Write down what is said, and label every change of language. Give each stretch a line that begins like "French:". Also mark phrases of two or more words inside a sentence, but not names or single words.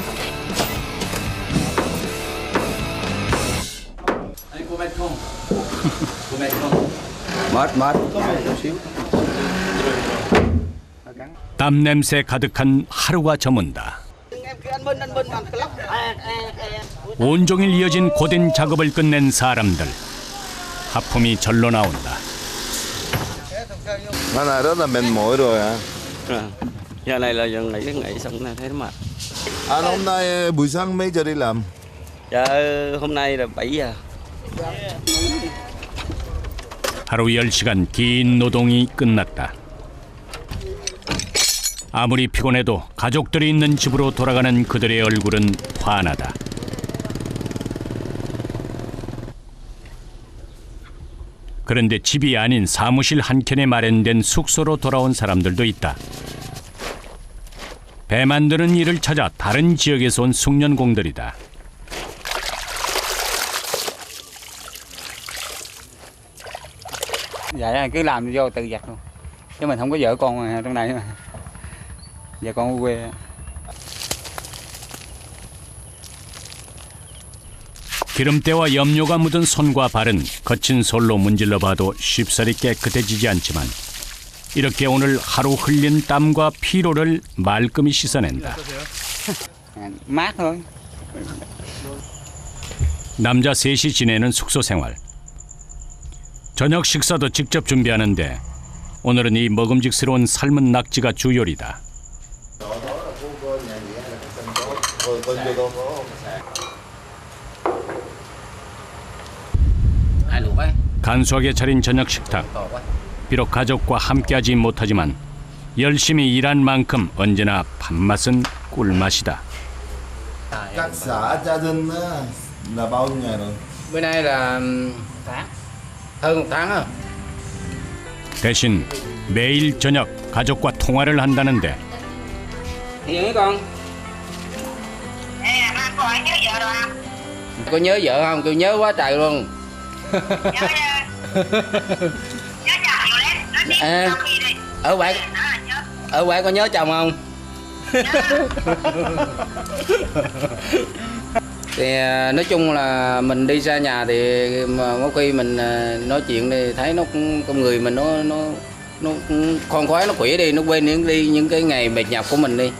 Vietnamese: Mệt.
Korean: 땀 냄새 가득한 하루가 저문다. 온종일 이어진 고된 작업을 끝낸 사람들. 하품이 절로 나온다.
Vietnamese: Nó là rất là mệt mỏi rồi à? Giờ này là giờ nghỉ xong này thấy nó mệt. Anh hôm nay buổi sáng mấy giờ đi làm? Dạ hôm nay là 7 giờ.
Korean: 하루 10시간 긴 노동이 끝났다. 아무리 피곤해도 가족들이 있는 집으로 돌아가는 그들의 얼굴은 환하다. 그런데 집이 아닌 사무실 한켠에 마련된 숙소로 돌아온 사람들도 있다. 배 만드는 일을 찾아 다른 지역에서 온 숙련공들이다.
Vietnamese: Vậy cứ làm vô tự giặt luôn. Chứ mình không có vợ con trong này mà. Vợ con ở quê.
Korean: 기름때와 염료가 묻은 손과 발은 거친 솔로 문질러 봐도 쉽사리 깨끗해지지 않지만 이렇게 오늘 하루 흘린 땀과 피로를 말끔히 씻어낸다.
Vietnamese: Mát thôi.
Korean: 남자 셋이 지내는 숙소 생활. 저녁 식사도 직접 준비하는데 오늘은 이 먹음직스러운 삶은 낙지가 주요리다. 간소하게 차린 저녁 식탁. 비록 가족과 함께하지 못하지만 열심히 일한 만큼 언제나 밥맛은 꿀맛이다.
Vietnamese: Các xã gia đình là bao nhiêu ngày rồi? Bữa nay là hơn 1 tháng rồi.
Korean: 대신 매일 저녁 가족과 통화를 한다는데
Vietnamese: Hiền ấy con. Cô ấy nhớ vợ rồi không? Có nhớ vợ không? Tôi nhớ quá trời luôn. Nhớ chồng nhiều lắm. Nói tiếp sau khi đi. Ở ngoài có nhớ chồng không? Thì nói chung là mình đi xa nhà thì mà có khi mình nói chuyện thì thấy nó con người mình nó khoan khoái, nó khỏe đi, nó quên đi những cái ngày mệt nhọc của mình đi.